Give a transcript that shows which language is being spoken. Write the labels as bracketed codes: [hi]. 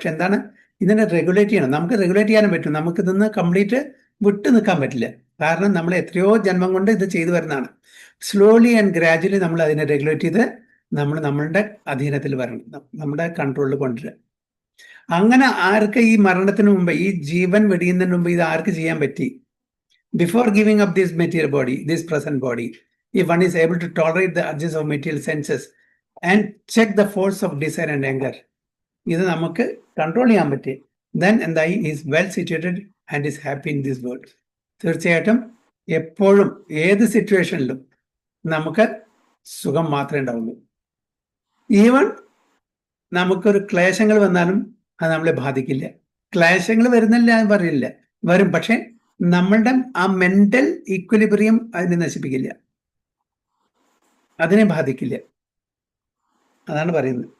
[ml] പക്ഷെ എന്താണ്, ഇതിനെ റെഗുലേറ്റ് ചെയ്യണം. നമുക്ക് റെഗുലേറ്റ് ചെയ്യാനും പറ്റും. നമുക്ക് ഇതൊന്ന് കംപ്ലീറ്റ് വിട്ടു നിൽക്കാൻ പറ്റില്ല. കാരണം നമ്മൾ എത്രയോ ജന്മം കൊണ്ട് ഇത് ചെയ്തു വരുന്നതാണ്. [en] slowly and gradually [ml] നമ്മൾ അതിനെ റെഗുലേറ്റ് ചെയ്ത് നമ്മളുടെ അധീനത്തിൽ വരണം, നമ്മുടെ കൺട്രോളിൽ കൊണ്ടുവരിക. അങ്ങനെ ആർക്ക് ഈ മരണത്തിന് മുമ്പ്, ഈ ജീവൻ വെടിയുന്നതിന് മുമ്പ് ഇത് ആർക്ക് ചെയ്യാൻ പറ്റി? [en] Before giving up this material body, this present body, if one is able to tolerate the urges of material senses and check the force of desire and anger, [ml] ഇത് നമുക്ക് കൺട്രോൾ ചെയ്യാൻ പറ്റി, [en] then [ml] എന്തായി, [en] Is well situated and is happy in this world. [ml] തീർച്ചയായിട്ടും എപ്പോഴും ഏത് സിറ്റുവേഷനിലും നമുക്ക് സുഖം മാത്രമേ ഉണ്ടാവുള്ളൂ. ഈവൻ നമുക്കൊരു ക്ലേശങ്ങൾ വന്നാലും അത് നമ്മളെ ബാധിക്കില്ല. ക്ലേശങ്ങൾ വരുന്നില്ല എന്ന് പറയില്ല, വരും. പക്ഷെ നമ്മളുടെ ആ മെന്റൽ ഈക്വലിബ്രിയം അതിനെ നശിപ്പിക്കില്ല, അതിനെ ബാധിക്കില്ല. അതാണ് പറയുന്നത്.